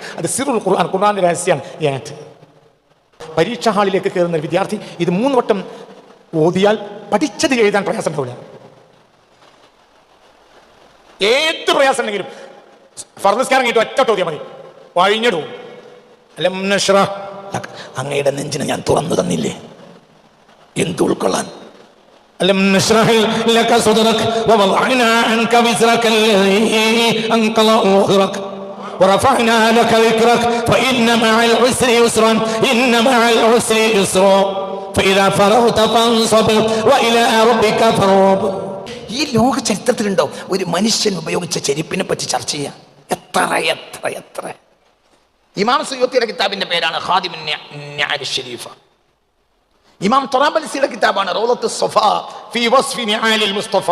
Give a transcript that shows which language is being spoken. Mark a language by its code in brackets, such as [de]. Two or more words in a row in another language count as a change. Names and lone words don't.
[ml] അത് [ar] سر القرآن, [ml] ഖുർആന്റെ രഹസ്യമാണ് ഈ ആയത്ത്. പരീക്ഷാ ഹാളിലേക്ക് കയറുന്ന വിദ്യാർത്ഥി ഇത് 3 വട്ടം ഓതിയാൽ പഠിച്ചത് എഴുതാൻ പ്രയാസം ഉണ്ടാവില്ല. ഏത് പ്രയാസം ഉണ്ടെങ്കിലും ഫർദ് നിസ്കാരം കഴിഞ്ഞിട്ട് ഒറ്റ ഓതിയാൽ മതി, വഴിഞ്ഞിടും. [ar] ألم نشرح, [ml] അങ്ങയുടെ നെഞ്ചിനെ ഞാൻ തുറന്നു തന്നില്ലേ, എന്ത് ഉൾക്കൊള്ളാൻ. [ar] ألم نشرح لك صدرك ووضعنا عنك وزرك الذي أنقض ظهرك ورفعنا لك ذكرك فإن مع العسر يسرا إن مع العسر يسرا فإذا فرغت فانصب وإلى ربك فارغب. [ml] ഈ ലോക ചരിത്രത്തിലുണ്ടോ ഒരു മനുഷ്യൻ ഉപയോഗിച്ച ചെരുപ്പിനെ പറ്റി ചർച്ച ചെയ്യാം? എത്ര ഇമാം സുയൂത്തിയുടെ കിതാബിന്റെ പേരാണ് ഖാദിമുൻ നിഅൽ ഷരീഫ. ഇമാം തൊറാബൽസിയുടെ കിതാബാണ് റൗളത്തുസ് സഫാ ഫീ വസ്ഫി നിആലിൽ മുസ്തഫ.